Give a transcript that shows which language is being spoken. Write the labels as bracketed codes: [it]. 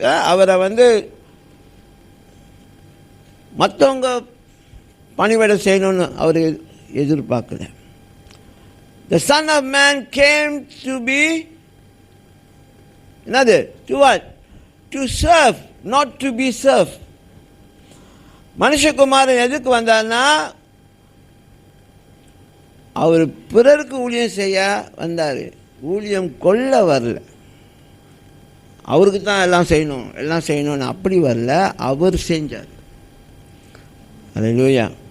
[ta] அவரை மற்றவங்க பணிவிடை செய்யணும்னு அவர் எதிர்பார்க்கல. [en] The Son of Man came to be [ta] என்னது? [en] To what? To serve, not to be served. [ta] மனுஷகுமாரன் எதுக்கு வந்தார்னா, அவர் பிறருக்கு ஊழியம் செய்ய வந்தார், ஊழியம் கொள்ள வரல. அவருக்கு தான் எல்லாம் செய்யணும்னு அப்படி வரல, அவர் செஞ்சார். அல்லேலூயா.